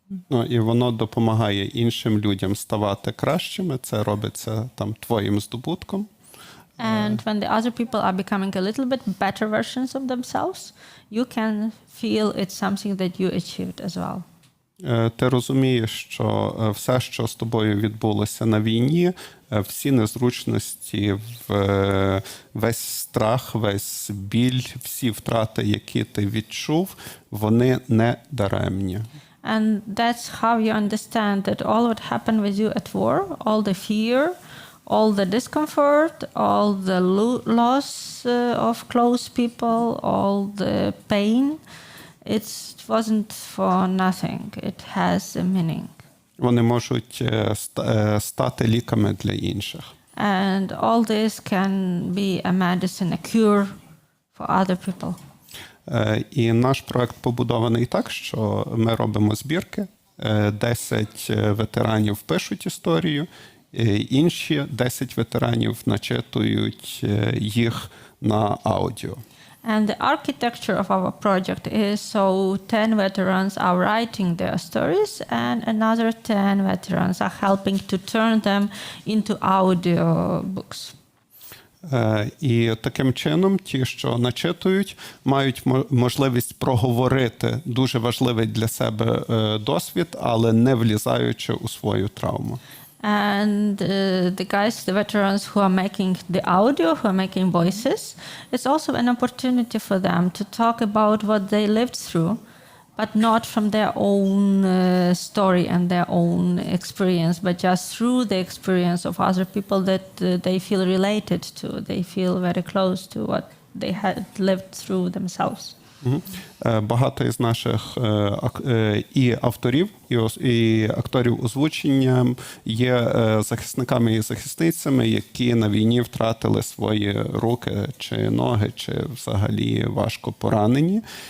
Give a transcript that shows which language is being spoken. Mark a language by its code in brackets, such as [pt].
[uk] Ну, і воно допомагає іншим людям ставати кращими. Це робиться там твоїм здобутком. [en] And when the other people are becoming a little bit better versions of themselves, you can feel it's something that you achieved as well. [uk] Ти розумієш, що все, що з тобою відбулося на війні, всі незручності, весь страх, весь біль, всі втрати, які ти відчув, вони не даремні. [en] And that's how you understand that all what happened with you at war, all the fear, all the discomfort, all the loss of close people, all the pain, it wasn't for nothing. It has a meaning. [uk] Вони можуть стати ліками для інших. [en] And all this can be a medicine, a cure for other people. [uk] І наш проект побудований так, що ми робимо збірки, 10 ветеранів пишуть історію, інші 10 ветеранів начитують їх на аудіо. [en] And the architecture of our project is so 10 veterans are writing their stories and another 10 veterans are helping to turn them into audio books. [uk] І таким чином ті, що начитують, мають можливість проговорити дуже важливий для себе досвід, але не влізаючи у свою травму. [en] And the guys, the veterans who are making the audio, who are making voices, it's also an opportunity for them to talk about what they lived through, but not from their own story and their own experience, but just through the experience of other people that they feel related to. They feel very close to what they had lived through themselves. [uk] Багато із наших і авторів, і акторів озвучення є захисниками і захисницями, які на війні втратили свої руки чи ноги, чи взагалі важко поранені.